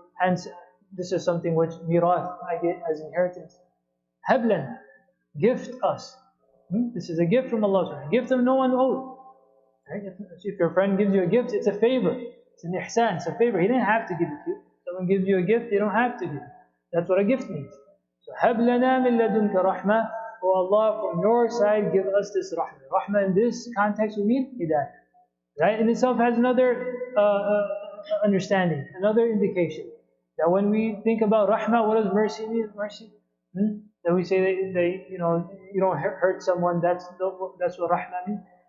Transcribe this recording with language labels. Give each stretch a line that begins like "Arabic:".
English: Hence, this is something which mirath, I get as inheritance. Hablan, gift us. This is a gift from Allah. A gift of no one owed. Right? If your friend gives you a gift, it's a favor. It's an ihsan, it's a favor. He didn't have to give it to you. Someone gives you a gift, you don't have to give it. That's what a gift means.
Arabic: So, هَبْ لَنَا مِن لَدُنْكَ رَحْمَةً.
English: Oh Allah, from your side, give us this rahmah. Rahmah in this context would mean hidayah. Right? In itself has another understanding, another indication. That when we think about rahmah, what does mercy mean? Mercy? That we say that you don't hurt someone, that's what rahmah means.